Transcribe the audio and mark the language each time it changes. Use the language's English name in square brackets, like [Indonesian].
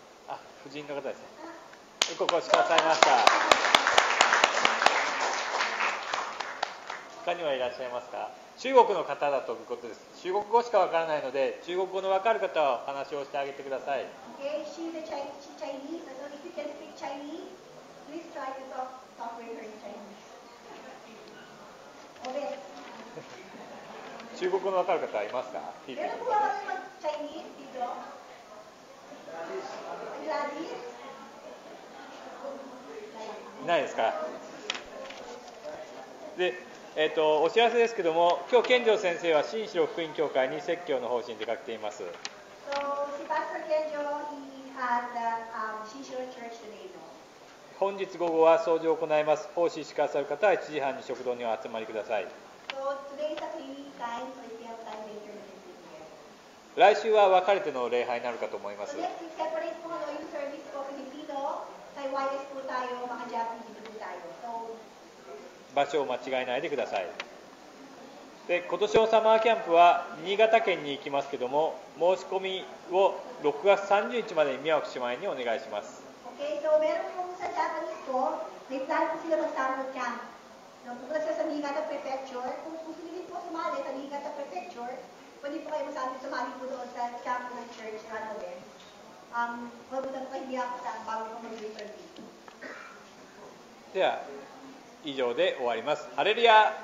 [Japanese] あ、夫人の方ですね。ご越しくださいました。他にはいらっしゃいますか？中国の方だということです。中国語しかわからないので、中国語のわかる方はお話をしてあげてください。 [English] Okay, she's a Chinese. So if you can speak Chinese, please try to talk with her in Chinese. Okay. [Japanese] 中国語のわかる方はいますか？ [Filipino] Meron po ba kami mag-Chinese dito? Gladys? [Japanese] いないですか？で、お知らせですけども、今日健丈先生は新城福音教会に説教の方針で出かけています。 [English] So, si Pastor Kenjo, he had the Shinshiro Church today, no? [Japanese] 本日午後は掃除を行います。奉仕しくださる方は1時半に食堂にお集まりください。 [English] So today is a free time, so if you have time later, we can sit here. [Japanese] 来週は別れての礼拝になるかと思います。 [English] So next week, [Filipino] separate po yung service po Filipino, sa YS po tayo, mga Japanese dito po tayo. So, [Japanese] 場所を間違えないでください。で、今年のサマーキャンプは新潟県に行きますけども、申し込みを6月30日までに宮脇姉妹にお願いします。 [Filipino] okay, so meron po sa Japanese po, may plan po sila mag-summer camp. No, pupunta sila sa Niigata Prefecture. Kung gusto niyo po sumali sa Niigata Prefecture, pwede po kayo sumali po doon sa camp ng church, Ranoven. Mabutan po kayo ako sa bago ko mag-return dito. [Japanese] では、以上で終わります。ハレルヤ。